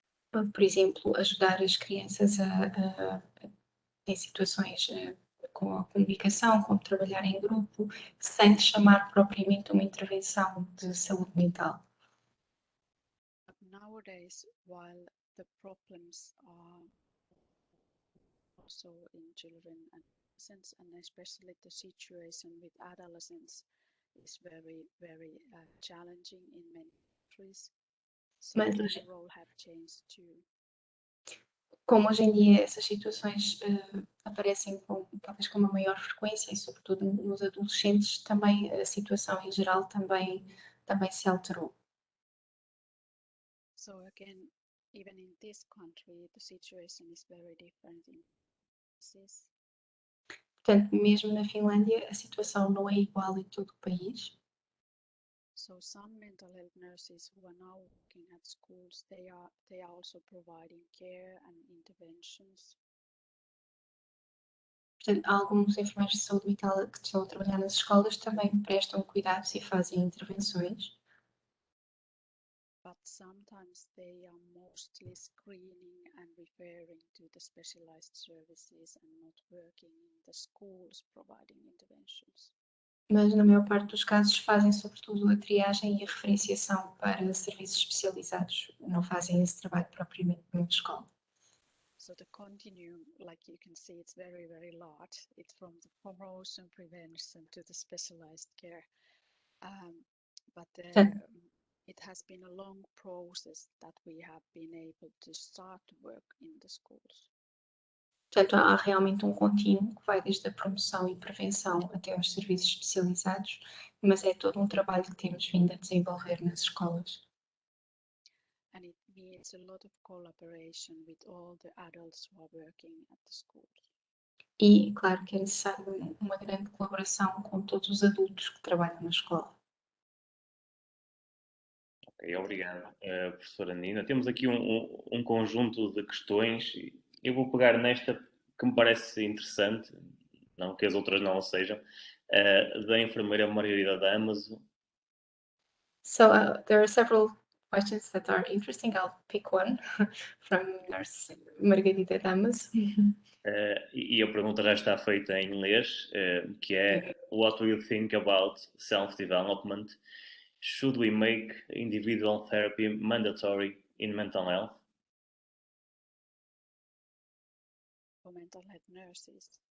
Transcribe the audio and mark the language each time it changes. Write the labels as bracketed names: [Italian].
[Portuguese] Por exemplo, ajudar as crianças em situações com a comunicação, como trabalhar em grupo, sem chamar propriamente uma intervenção de saúde mental. [English] But nowadays, while the problems are also in children and adolescents, and especially the situation with adolescents is very, very challenging in many countries. So the role have changed too. [Portuguese] Como hoje em dia essas situações aparecem talvez com uma maior frequência e sobretudo nos adolescentes, também a situação em geral também se alterou. [English] So again, even in this country, the situation is very different in places. [Portuguese] Portanto, mesmo na Finlândia, a situação não é igual em todo o país. [English] So some mental health nurses who are now working at schools, they are also providing care and interventions. [Portuguese] Portanto, alguns enfermeiros de saúde mental que estão a trabalhar nas escolas também prestam cuidados e fazem intervenções. [English] But sometimes they are mostly screening and referring to the specialized services and not working in the schools providing interventions. [Portuguese] Mas na maior parte dos casos fazem sobretudo a triagem e a referenciação para serviços especializados, não fazem esse trabalho propriamente na escola. [English] So the continuum, like you can see, it's very, very large. It's from the promotion, prevention to the specialized care. But it has been a long process that we have been able to start work in the schools. [Portuguese] Portanto, há realmente um contínuo que vai desde a promoção e prevenção até aos serviços especializados, mas é todo um trabalho que temos vindo a desenvolver nas escolas. [English] And it needs a lot of collaboration with all the adults who are working at the schools. [Portuguese] E, claro, que é necessário uma grande colaboração com todos os adultos que trabalham na escola. Ok, obrigado, professora Nina. Temos aqui um conjunto de questões. Eu vou pegar nesta que me parece interessante, não que as outras não o sejam, da enfermeira Margarida Damaso. [English] So there are several questions that are interesting. I'll pick one from Nurse Margarida Damaso. [Portuguese] E a pergunta já está feita em inglês, que é: [English] What do you think about self-development? Should we make individual therapy mandatory in mental health? For mental health nurses.